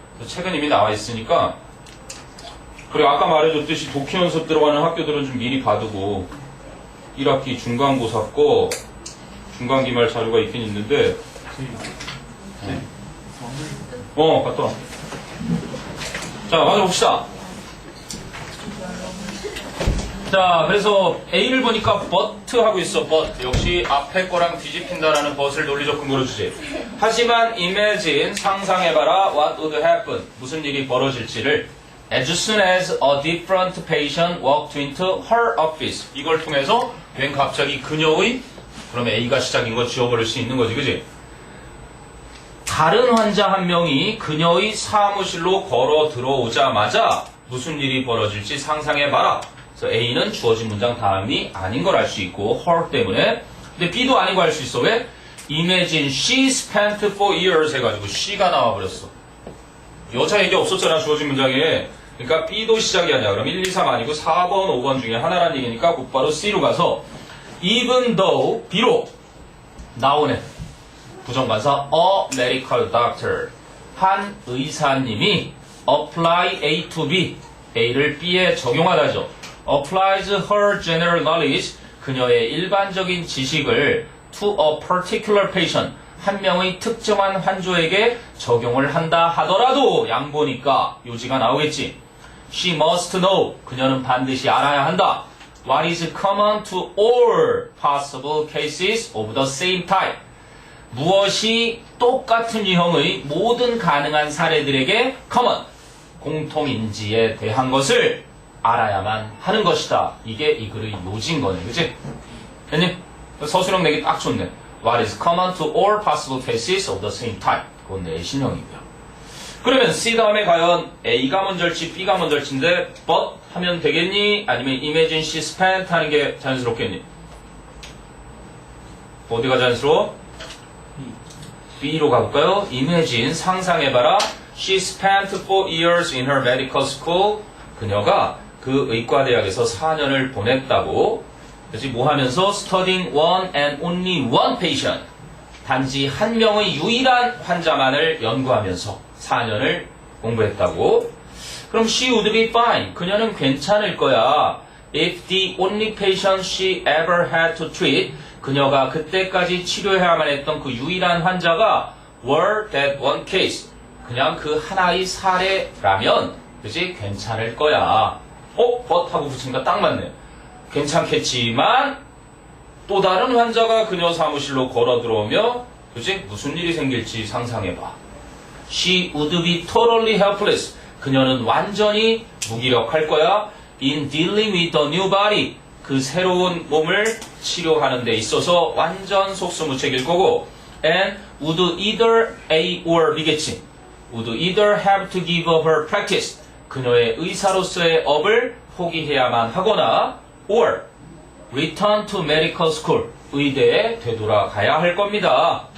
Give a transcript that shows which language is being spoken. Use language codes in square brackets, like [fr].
[ko] 최근 이미 나와 있으니까. 그리고 아까 말해줬듯이 독해 연습 들어가는 학교들은 좀 미리 봐두고 1학기 중간고사 거 중간기말 자료가 있긴 있는데 갔다 와. 자, 맞아 봅시다. 자, 그래서 A를 보니까 but 하고 있어. [en] but. [ko] 역시 앞에 거랑 뒤집힌다라는 but을 논리적 근거로 주지. 하지만 imagine, 상상해봐라. [en] what would happen. [ko] 무슨 일이 벌어질지를. [en] As soon as a different patient walked into her office. [ko] 이걸 통해서 웬 갑자기 그녀의, 그러면 A가 시작인 거 지워버릴 수 있는 거지, 그지? 다른 환자 한 명이 그녀의 사무실로 걸어 들어오자마자 무슨 일이 벌어질지 상상해봐라. 그래서 A는 주어진 문장 다음이 아닌 걸 알 수 있고 her 때문에. 근데 B도 아닌 거 알 수 있어. 왜? [en] Imagine she spent 4 years 해가지고 she가 나와버렸어. [ko] 여자 얘기 없었잖아, 주어진 문장에. 그러니까 B도 시작이 아니야. 그럼 1, 2, 3 아니고 4번, 5번 중에 하나란 얘기니까 곧바로 C로 가서 even though, 비록 나오네. 부정관사 a medical doctor, 한 의사님이 [en] apply A to B, [ko] A를 B에 적용하다죠. [en] applies her general knowledge, [ko] 그녀의 일반적인 지식을 [en] to a particular patient, [ko] 한 명의 특정한 환조에게 적용을 한다 하더라도 양보니까 요지가 나오겠지. [en] She must know, [ko] 그녀는 반드시 알아야 한다. [en] What is common to all possible cases of the same type? [ko] 무엇이 똑같은 유형의 모든 가능한 사례들에게 common, 공통인지에 대한 것을 알아야만 하는 것이다. 이게 이 글의 요지인 거네, 그치? 됐니? 서술형 내기 딱 좋네. [en] What is common to all possible cases of the same type? [ko] 그건 내 신형이고요. 그러면 C 다음에 과연 A가 먼저일지 B가 먼저일지인데 but 하면 되겠니? 아니면 imagine she spent 하는 게 자연스럽겠니? 어디가 자연스러워? B로 가볼까요? imagine, 상상해봐라. [en] She spent 4 years in her medical school. [ko] 그녀가 그 의과대학에서 4년을 보냈다고. 그래서 뭐 하면서 [en] studying one and only one patient. [ko] 단지 한 명의 유일한 환자만을 연구하면서 4년을 공부했다고. 그럼 [en] she would be fine. [ko] 그녀는 괜찮을 거야. [en] If the only patient she ever had to treat, [ko] 그녀가 그때까지 치료해야만 했던 그 유일한 환자가 [en] were that one case. [ko] 그냥 그 하나의 사례라면, 그지? 괜찮을 거야. but 하고 붙이니까 딱 맞네. 괜찮겠지만, 또 다른 환자가 그녀 사무실로 걸어 들어오며, 그지? 무슨 일이 생길지 상상해봐. [en] She would be totally helpless. [ko] 그녀는 완전히 무기력할 거야. [en] In dealing with the new body. [ko] 그 새로운 몸을 치료하는 데 있어서 완전 속수무책일 거고. [en] And would either A or B [ko] 겠지. [en] would either have to give up her practice. [ko] 그녀의 의사로서의 업을 포기해야만 하거나 [en] or return to medical school. [ko] 의대에 되돌아가야 할 겁니다.